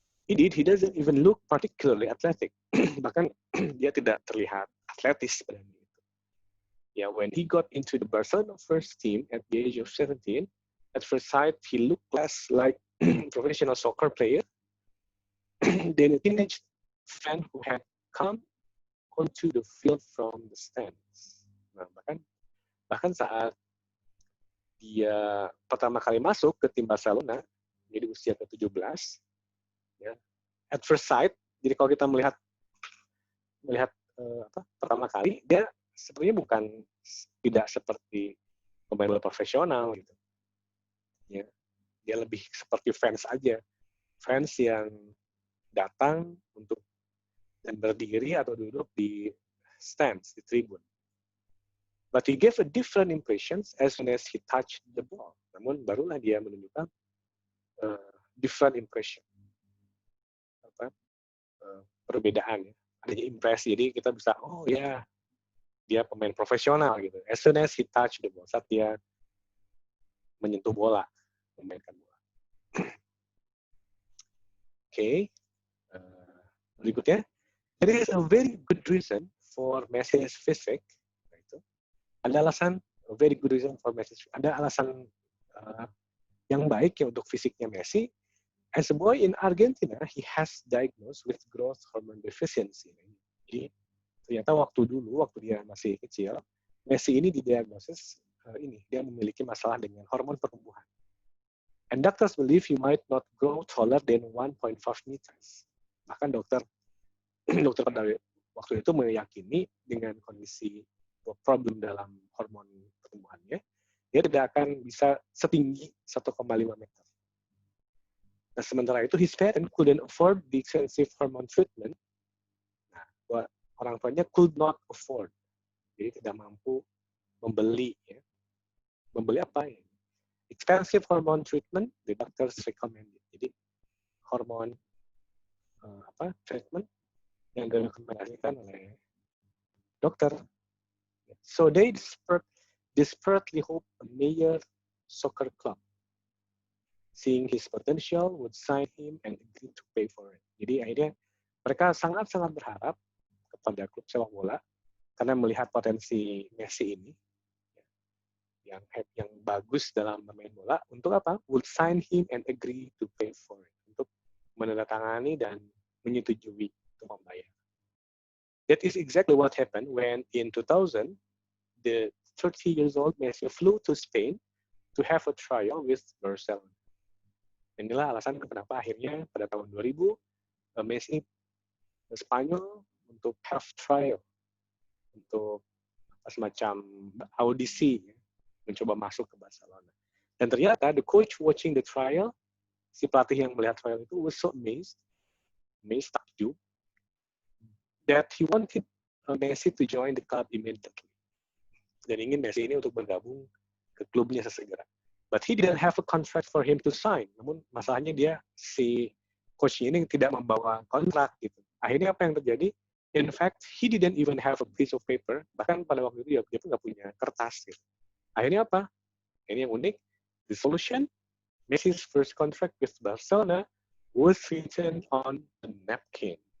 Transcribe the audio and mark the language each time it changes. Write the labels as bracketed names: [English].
[English] Indeed, he doesn't even look particularly athletic. [Indonesian] Bahkan dia tidak terlihat atletis pada itu. [English] Yeah, when he got into the Barcelona first team at the age of 17, at first sight he looked less like professional soccer player than a teenage fan who had come onto the field from the stands. [Indonesian] Nah, bahkan saat dia pertama kali masuk ke tim Barcelona, jadi usia ke-17, ya, [English] at first sight, [Indonesian] jadi kalau kita melihat pertama kali, dia sebenarnya tidak seperti pemain bola profesional, gitu. Ya, dia lebih seperti fans aja, fans yang datang untuk dan berdiri atau duduk di stands, di tribun. [English] But he gave a different impressions as soon as he touched the ball. [Indonesian] Namun barulah dia menunjukkan [English] different impression, [Indonesian] perbedaan, ya. Adanya impresi, jadi kita bisa, oh ya, dia pemain profesional, gitu. [English] As soon as he touched the ball, [Indonesian] saat dia menyentuh bola, memainkan bola. Oke, berikutnya, [English] there is a very good reason for Messi's physique. [Indonesian] Ada alasan, [English] a very good reason for Messi. [Indonesian] Ada alasan yang baik ya untuk fisiknya Messi. [English] As a boy in Argentina, he has diagnosed with growth hormone deficiency. [Indonesian] Jadi ternyata waktu dia masih kecil, Messi ini didiagnosis dia memiliki masalah dengan hormon pertumbuhan. [English] And doctors believe he might not grow taller than 1.5 meters. [Indonesian] Bahkan dokter pada waktu itu meyakini dengan kondisi problem dalam hormon pertumbuhannya, dia tidak akan bisa setinggi 1,5 meter. Nah, sementara itu, [English] his parents couldn't afford the expensive hormone treatment. [Indonesian] Nah, orang tuanya [English] could not afford. [Indonesian] Jadi tidak mampu membeli. Ya. Membeli apa ya? [English] Expensive hormone treatment, the doctors recommended. [Indonesian] Jadi, hormon treatment yang direkomendasikan oleh dokter. [English] So they desperately hope a major soccer club, seeing his potential, would sign him and agree to pay for it. [Indonesian] Jadi akhirnya mereka sangat-sangat berharap kepada klub sepak bola karena melihat potensi Messi ini yang bagus dalam bermain bola. Untuk apa? [English] Would sign him and agree to pay for it. [Indonesian] Untuk menandatangani dan menyetujui untuk membayar. [English] That is exactly what happened when in 2000 the 30 years old Messi flew to Spain to have a trial with Barcelona. [Indonesian] Inilah alasan kenapa akhirnya pada tahun 2000 Messi ke Spanyol untuk [English] have trial, [Indonesian] untuk semacam audisi, mencoba masuk ke Barcelona. Dan ternyata [English] the coach watching the trial, [Indonesian] si pelatih yang melihat trial itu [English] was so amazed [Indonesian] takjub, [English] that he wanted Messi to join the club immediately. [Indonesian] Dan ingin Messi ini untuk bergabung ke klubnya sesegera. [English] But he didn't have a contract for him to sign. [Indonesian] Namun masalahnya si coach ini tidak membawa kontrak gitu. Akhirnya apa yang terjadi? [English] In fact, he didn't even have a piece of paper. [Indonesian] Bahkan pada waktu itu dia pun nggak punya kertas gitu. Akhirnya apa? Ini yang unik. [English] The solution, Messi's first contract with Barcelona was written on a napkin.